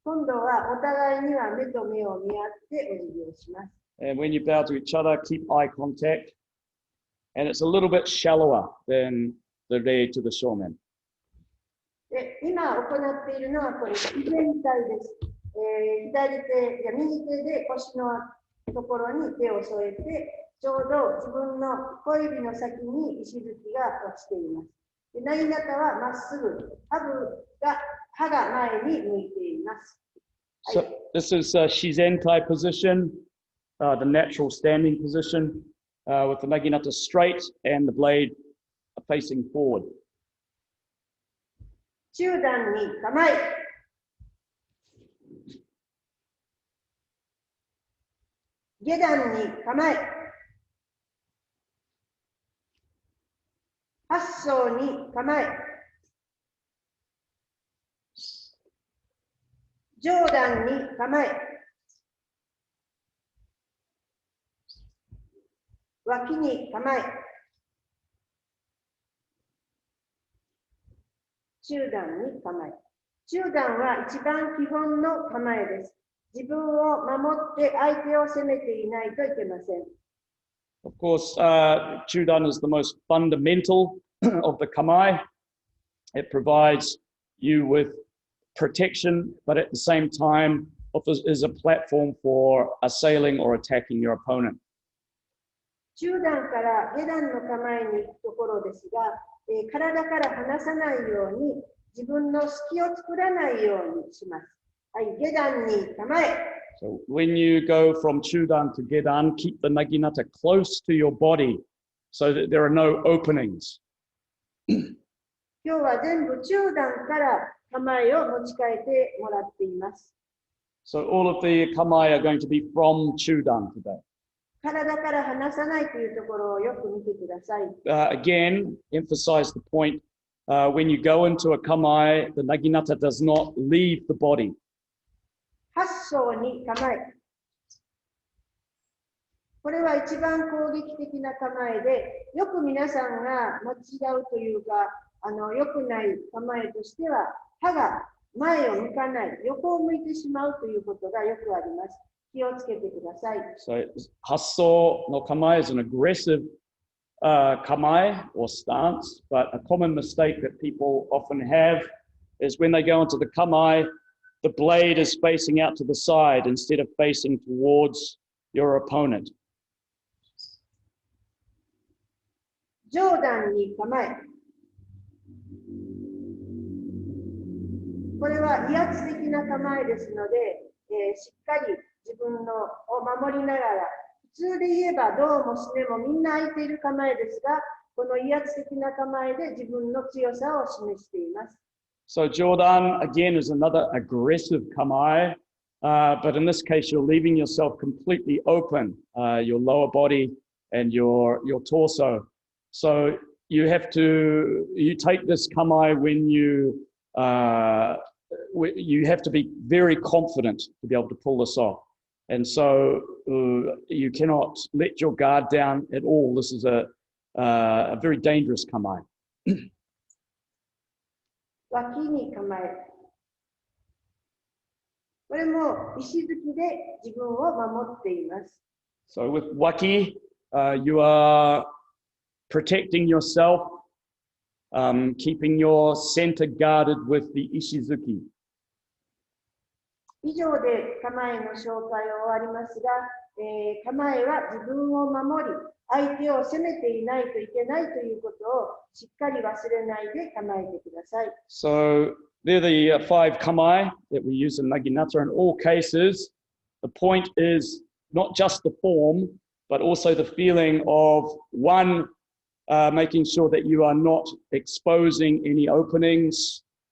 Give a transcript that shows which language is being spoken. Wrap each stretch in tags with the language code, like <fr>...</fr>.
<ja>今度はお互いには目と目を見合ってお辞儀をします。</ja> <en>And when you bow to each other, keep eye contact. And it's a little bit shallower than the re to the shoreman.</en> <ja>で今行っているのはこれ自然体です。左手や右手で腰のところに手を添えて、ちょうど自分の小指の先に石突きが落ちています。でなぎなたはまっすぐ、歯が前に向いています。</ja> <en>So this is Shizentai position, the natural standing position, with the naginata straight and the blade facing forward.</en> <ja>中段に構え。下段に構え。八層に構え。上段に構え。脇に構え。中段に構え。中段は一番基本の構えです。自分を守って相手を攻めていないといけません。</ja> <en>Of course, Chudan is the most fundamental of the kamai. It provides you with protection, but at the same time, is a platform for assailing or attacking your opponent.</en> <ja>中段から下段の構えに行くところですが、体から離さないように自分の隙を作らないようにします。はい、下段に構え。</ja> <en>So when you go from Chudan to Gedan, keep the naginata close to your body so that there are no openings.</en> <ja>今日は全部中段から構えを持ち替えてもらっています。</ja> <en>So all of the kamai are going to be from Chudan today.</en> <ja>体から離さないというところをよく見てください。</ja> <en>Again, emphasize the point, when you go into a kamai, the naginata does not leave the body.</en> <ja>八層に構え。これは一番攻撃的な構えで、よく皆さんが間違うというか、良くない構えとしては、歯が前を向かない、横を向いてしまうということがよくあります。気をつけてください。</ja> <en>So hasso no kamai is an aggressive kamai or stance, but a common mistake that people often have is when they go into the kamai, the blade is facing out to the side instead of facing towards your opponent.</en> <ja>上段に構え。これは威圧的な構えですので、しっかり自分のを守りながら、普通で言えばどうもすねもみんな空いている構えですが、この威圧的な構えで自分の強さを示しています。</ja> <en>So Jordan, again, is another aggressive kamai, but in this case, you're leaving yourself completely open, your lower body and your torso. So you take this kamai when you have to be very confident to be able to pull this off. And so you cannot let your guard down at all. This is a very dangerous kamai.</en> <ja>脇に構え。これも石突きで自分を守っています。</ja> <en>So with waki, you are protecting yourself, keeping your center guarded with the ishizuki.</en> <ja>以上で構えの紹介は終わりますが、構えは自分を守り、相手を責めていないといけないということをしっかり忘れないで構えてください。</ja> <en>So they're the 5 kamae that we use in Naginata. In all cases, the point is not just the form, but also the feeling of one, making sure that you are not exposing any openings.</en>